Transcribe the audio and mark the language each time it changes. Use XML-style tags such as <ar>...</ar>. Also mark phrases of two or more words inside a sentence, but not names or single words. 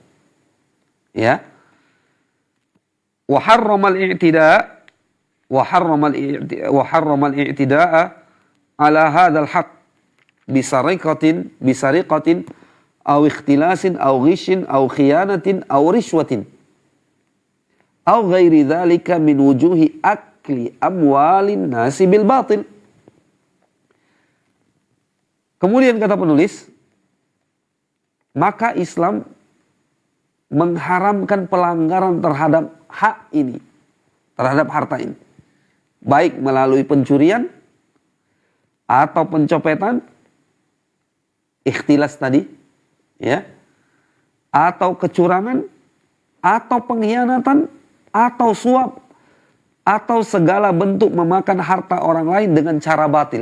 <id>Ya.</id> <ar>وحرم الاعتداء على هذا الحق بسرقة أو اختلاس أو غش أو خيانة أو رشوة أو غير ذلك من وجوه أكل أموال الناس بالباطل.</ar> <id>Kemudian kata penulis, maka Islam mengharamkan pelanggaran terhadap hak ini, terhadap harta ini, baik melalui pencurian atau pencopetan, ikhtilas tadi, ya, atau kecurangan, atau pengkhianatan, atau suap, atau segala bentuk memakan harta orang lain dengan cara batil.</id>